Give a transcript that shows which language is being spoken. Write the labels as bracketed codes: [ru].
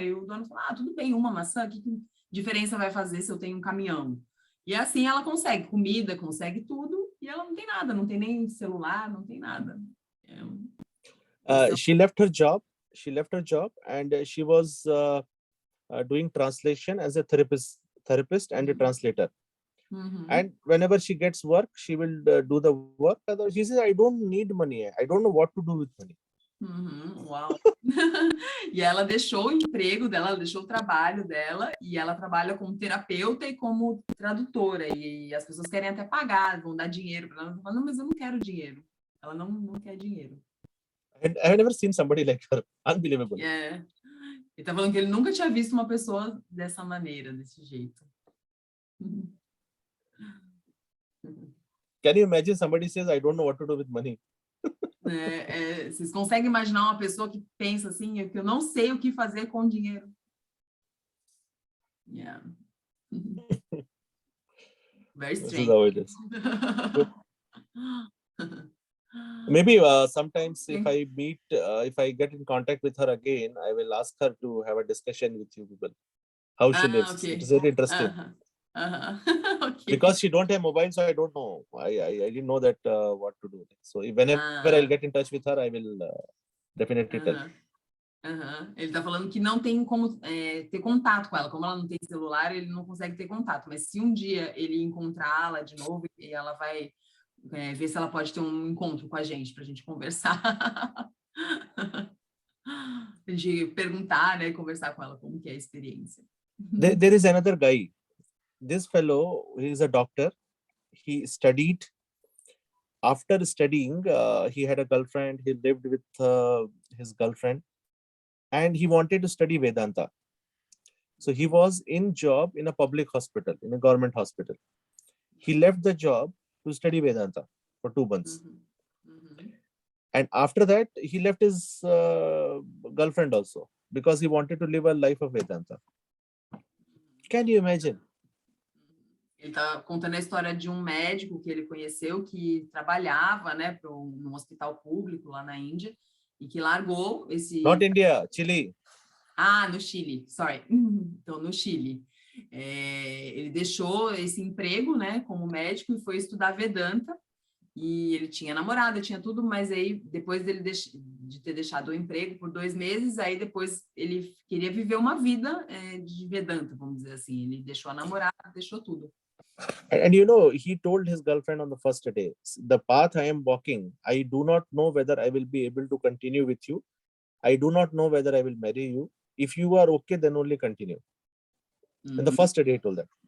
[pt] E o dono fala, tudo bem, uma maçã, que diferença vai fazer se eu tenho um caminhão? E assim ela consegue comida, consegue tudo, e ela não tem nada, não tem nem celular, não tem nada. [en] She left her job and she was doing translation as a therapist and a translator. And whenever she gets work, she will do the work. She says, I don't need money. I don't know what to do with money. Uau! [pt] E ela deixou o emprego dela, ela deixou o trabalho dela e ela trabalha como terapeuta e como tradutora. E as pessoas querem até pagar, vão dar dinheiro para ela. Ela fala, não, mas eu não quero dinheiro. Ela não quer dinheiro. [en] And I have never seen somebody like her. Unbelievable. [pt] Ele tá falando que ele nunca tinha visto uma pessoa dessa maneira, desse jeito. [en] Can you imagine somebody says, I don't know what to do with money? [pt] Vocês conseguem imaginar uma pessoa que pensa assim, que eu não sei o que fazer com dinheiro? [en] Yeah. Very strange. This is how it is. Maybe sometimes if I meet, if I get in contact with her again, I will ask her to have a discussion with you people. How she lives. Okay. It's very interesting. Okay. Because she don't have mobile, so I don't know. I didn't know that what to do. So whenever I'll get in touch with her, I will definitely tell. [pt] Ele tá falando que não tem como ter contato com ela. Como ela não tem celular, ele não consegue ter contato. Mas se um dia ele encontrá-la de novo, ela vai ver se ela pode ter um encontro com a gente, para a gente conversar. A gente perguntar, né, conversar com ela como que é a experiência. [en] There is another guy. This fellow, he is a doctor. He studied. After studying, he had a girlfriend. He lived with his girlfriend. And he wanted to study Vedanta. So he was in job in a public hospital, in a government hospital. He left the job to study Vedanta for 2 months. And after that, he left his girlfriend also because he wanted to live a life of Vedanta. Can you imagine? [pt] Ele está contando a história de um médico que ele conheceu que trabalhava, né, num hospital público lá na Índia e que largou esse... [en] Not India, Chile. [pt] No Chile, [en] sorry. [pt] Então, no Chile. Ele deixou esse emprego, né, como médico e foi estudar Vedanta. E ele tinha namorada, tinha tudo, mas aí depois dele de ter deixado o emprego por 2 meses, aí depois ele queria viver uma vida de Vedanta, vamos dizer assim. Ele deixou a namorada, deixou tudo. [en] And you know, he told his girlfriend on the first day, the path I am walking, I do not know whether I will be able to continue with you. I do not know whether I will marry you. If you are okay, then only continue. And the first day he told that.